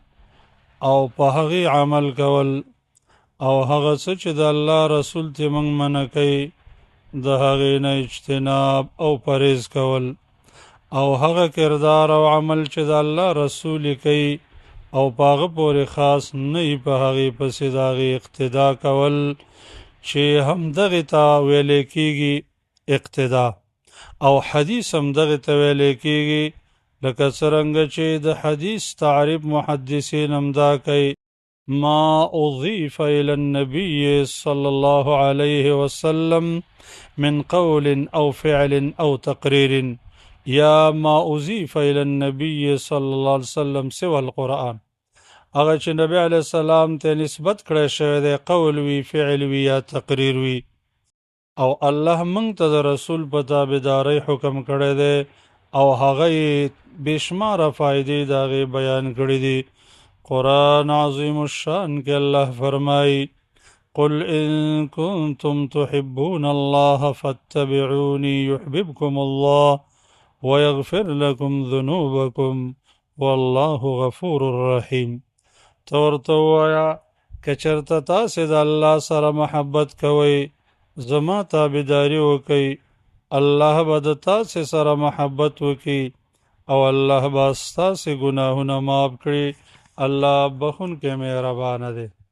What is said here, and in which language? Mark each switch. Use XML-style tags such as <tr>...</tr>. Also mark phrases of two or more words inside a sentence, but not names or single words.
<ps>او په هغې عمل کول او هغه څه چې د الله رسول ته موږ منع کوي د هغې نه اجتناب او پرهیز کول او هغه کردار او عمل چې د الله رسول کوي او په هغه پورې خاص نه وي په هغې پسې د هغې اقتدا کول چې همدغې ته ویلی کېږي اقتدا او حدیث همدغې ته ویلی کېږي لکه څرنګه چې د حدیث تعریف محدثین همدا کوي</ps> <ar>ما اضیف الى النبي صلی الله علیه وسلم من قول او فعل او تقریر یا ما اضیف الى النبي صلی الله علیه وسلم سوى القرآن</ar> <ps>هغه چې نبی علیه السلام ته نسبت کړی شوی دی قول وي فعل وي یا تقریر وي او الله موږ ته د رسول په تابعدارۍ حکم کړی دی او هغه یې بېشماره فایدې د هغې بیان کړي دي قرآن عظیم الشان کې الله فرمایي</ps> <ar>قل إن كنتم تحبون الله فاتبعوني يحببكم الله ويغفر لكم ذنوبكم والله غفور رحيم</ar> <ps>تورته ووایه که چېرته تاسې د الله سره محبت کوئ زما تابعداري وکئ الله به د تاسې سره محبت وکړي او الله به ستاسې ګناهونه معاف کړي الله بخونکی مهربانه دی</ps>